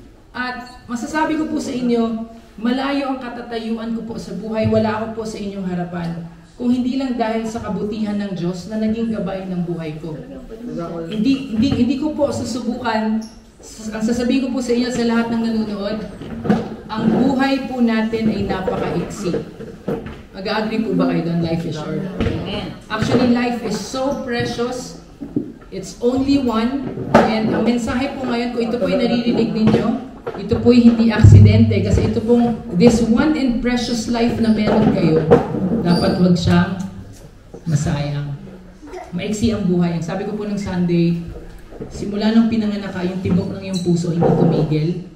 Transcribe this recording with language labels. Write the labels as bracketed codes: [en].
[tl] At masasabi ko po sa inyo, malayo ang katatayuan ko po sa buhay, wala ako po sa inyong harapan. Kung hindi lang dahil sa kabutihan ng Diyos na naging gabay ng buhay ko. Hindi ko po susubukan, ang sasabihin ko po sa inyo sa lahat ng nanonood, ang buhay po natin ay napaka-iksi. Mag-agree po ba kayo doon? [en] Life is short. Actually, life is so precious. It's only one. [tl] And ang mensahe po ngayon, kung ito po ay naririnig ninyo, ito po ay hindi aksidente. Kasi ito pong, [en] this one and precious life [tl] na meron kayo, dapat wag siyang masayang. Maiksi ang buhay. Ang sabi ko po ng Sunday, simula nung pinanganak ka, yung tibok ng iyong puso hindi tumigil.